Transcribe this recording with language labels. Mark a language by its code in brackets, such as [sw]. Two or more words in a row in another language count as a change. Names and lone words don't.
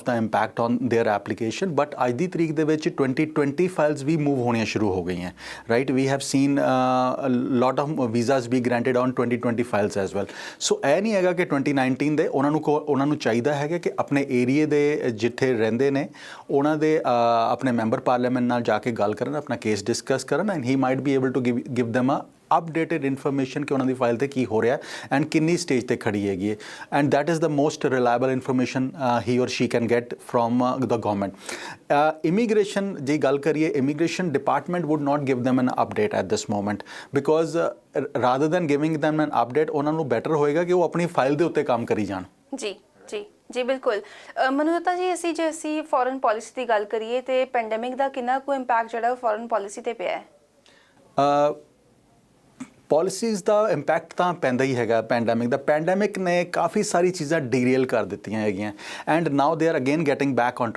[en] the impact on their application [pa] ਬਟ ਅੱਜ ਦੀ ਤਰੀਕ ਦੇ ਵਿੱਚ 2020 ਫਾਈਲਸ ਵੀ ਮੂਵ ਹੋਣੀਆਂ ਸ਼ੁਰੂ ਹੋ ਗਈਆਂ [en] right we have seen lot of visas be granted on 2020 files as well ਸੋ ਇਹ [pa] ਨਹੀਂ ਹੈਗਾ ਕਿ 2019 ਦੇ ਉਹਨਾਂ ਨੂੰ ਚਾਹੀਦਾ ਹੈਗਾ ਕਿ ਆਪਣੇ ਏਰੀਏ ਦੇ ਜਿੱਥੇ ਰਹਿੰਦੇ ਨੇ ਉਹਨਾਂ ਦੇ ਆਪਣੇ [en] member parliament [pa] ਨਾਲ ਜਾ ਕੇ ਗੱਲ ਕਰਨ ਆਪਣਾ ਕੇਸ ਡਿਸਕਸ ਕਰਨ [en] and he might be able to give them a updated information [pa] ਕਿ ਉਹਨਾਂ ਦੀ ਫਾਈਲ ਤੇ ਕੀ ਹੋ ਰਿਹਾ ਐਂਡ ਕਿੰਨੀ ਸਟੇਜ ਤੇ ਖੜੀ ਹੈਗੀ ਹੈ [en] ਐਂਡ that is the most reliable information he or she can get from the government immigration [pa] ਜੇ ਗੱਲ ਕਰੀਏ [en] immigration department would not give them an update at this moment because rather than giving them an update [pa] ਉਹਨਾਂ ਨੂੰ better ਹੋਏਗਾ ਕਿ ਉਹ ਆਪਣੀ ਫਾਈਲ ਦੇ ਉੱਤੇ ਕੰਮ ਕਰੀ ਜਾਣ ਜੀ ਬਿਲਕੁਲ ਮਨੁਦੱਤਾ ਜੀ ਜੇ ਅਸੀਂ [en] foreign policy [pa] ਦੀ ਗੱਲ ਕਰੀਏ ਤੇ ਪੈਂਡੈਮਿਕ ਦਾ ਕਿੰਨਾ ਕੁ ਇੰਪੈਕਟ ਜਿਹੜਾ [en] foreign policy [pa] ਤੇ ਪਿਆ ਹੈ ਪੋਲਿਸੀਜ਼ ਦਾ ਇੰਪੈਕਟ ਤਾਂ ਪੈਂਦਾ ਹੀ ਹੈਗਾ ਪੈਂਡੈਮਿਕ ਨੇ ਕਾਫੀ ਸਾਰੀ ਚੀਜ਼ਾਂ ਡੀਰੇਲ ਕਰ ਦਿੱਤੀਆਂ ਹੈਗੀਆਂ [en] and now they are again getting back on